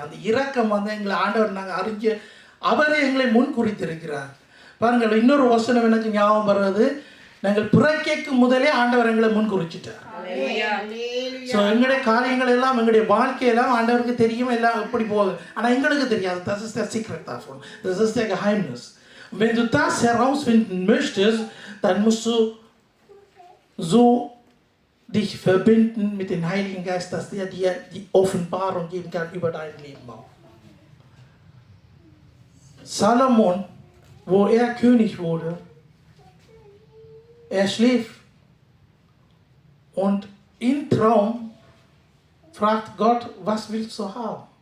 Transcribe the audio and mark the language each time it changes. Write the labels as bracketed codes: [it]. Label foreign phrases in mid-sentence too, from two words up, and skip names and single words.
[ta] அந்த இரக்கம் வந்து எங்களை ஆண்டவர் நாங்கள் அறிஞ்சு அவரே எங்களை முன் குறித்திருக்கிறார். பாருங்கள், இன்னொரு வசனம் எனக்கு ஞாபகம் வர்றது, நாங்கள் பிறக்கைக்கு முதலே ஆண்டவர் எங்களை முன் குறிச்சிட்டார். ஸோ எங்களுடைய காரியங்கள் எல்லாம் எங்களுடைய வாழ்க்கையெல்லாம் ஆண்டவருக்கு தெரியும், எல்லாம் எப்படி போகுது. ஆனால் எங்களுக்கு தெரியாது. [de] Das ist der Secret davon. Das ist der Geheimnis. Wenn du das herausfinden möchtest, dann musst du so dich verbinden mit dem Heiligen Geist, dass der dir die Offenbarung geben kann über dein Leben auch. Salomon, wo er König wurde, er schläft und im Traum fragt Gott, was willst du haben?